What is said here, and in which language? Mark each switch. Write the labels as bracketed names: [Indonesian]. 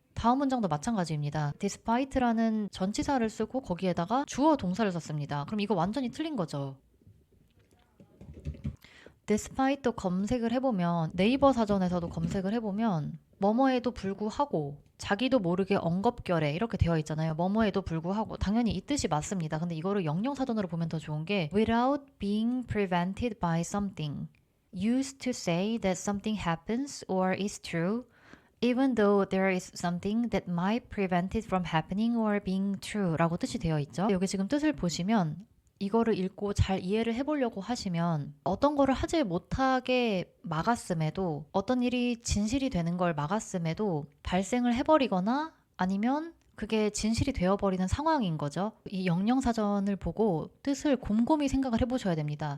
[Korean] 다음 문장도 마찬가지입니다. despite라는 전치사를 쓰고 거기에다가 주어 동사를 썼습니다. 그럼 이거 완전히 틀린 거죠. despite도 검색을 해보면 네이버 사전에서도 검색을 해보면 뭐뭐에도 불구하고 자기도 모르게 엉겁결에 이렇게 되어 있잖아요. 뭐뭐에도 불구하고 당연히 이 뜻이 맞습니다. 근데 이거를 영영사전으로 보면 더 좋은 게 [English] without being prevented by something used to say that something happens or is true even though there is something that might prevent it from happening or being true [Korean] 라고 뜻이 되어 있죠. 여기 지금 뜻을 보시면 이거를 읽고 잘 이해를 해보려고 하시면 어떤 거를 하지 못하게 막았음에도 어떤 일이 진실이 되는 걸 막았음에도 발생을 해버리거나 아니면 그게 진실이 되어버리는 상황인 거죠. 이 영영사전을 보고 뜻을 곰곰이 생각을 해보셔야 됩니다.